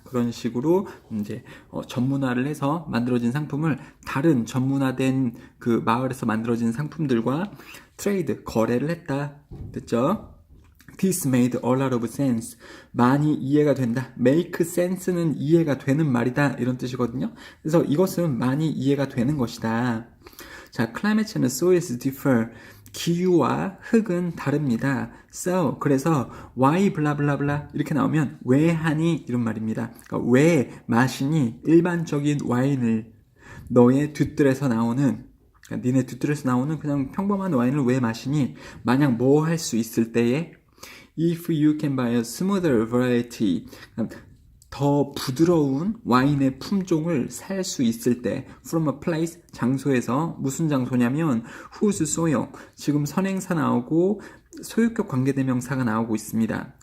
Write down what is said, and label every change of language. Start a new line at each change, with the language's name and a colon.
Korean: 그런 식으로 이제 전문화를 해서 만들어진 상품을 다른 전문화된 그 마을에서 만들어진 상품들과 트레이드, 거래를 했다. 됐죠?
English: This made a lot of sense.
Korean: 많이 이해가 된다. Make sense는 이해가 되는 말이다. 이런 뜻이거든요. 그래서 이것은 많이 이해가 되는 것이다.
English: 자, climate and soils differ.
Korean: 기후와 흙은 다릅니다. So, 그래서 why 블라블라블라 이렇게 나오면 왜 하니 이런 말입니다. 그러니까 왜 마시니 일반적인 와인을 너의 뒷뜰에서 나오는 그러니까 니네 뒷뜰에서 나오는 그냥 평범한 와인을 왜 마시니? 만약 뭐 할 수 있을 때에
English: If you can buy a smoother variety,
Korean: 더 부드러운 와인의 품종을 살 수 있을 때
English: from a place,
Korean: 장소에서 무슨 장소냐면
English: whose soil,
Korean: 지금 선행사 나오고 소유격 관계대명사가 나오고 있습니다.